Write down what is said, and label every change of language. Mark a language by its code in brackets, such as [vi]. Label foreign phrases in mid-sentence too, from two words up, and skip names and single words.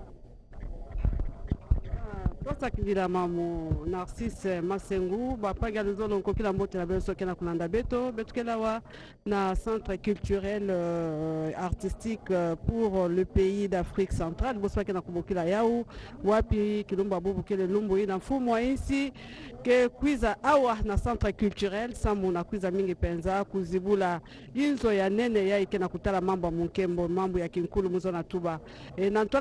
[ktu] Tosakilila mamu Narcisse Masengu bapaga nzolo nkokila mbote na beso kena kulanda beto kela wa na centre culturel artistique pour le pays d'Afrique centrale boswa kena kubokila yau wapi kilomba bobu kele lumbu ina mfumo insi ke kwiza awa na centre culturel samu na kwiza mingi penza kuzibula inzo ya nene ya ikena kutala mambo munkembo mambo ya kinkulu muzo na tuba na ntola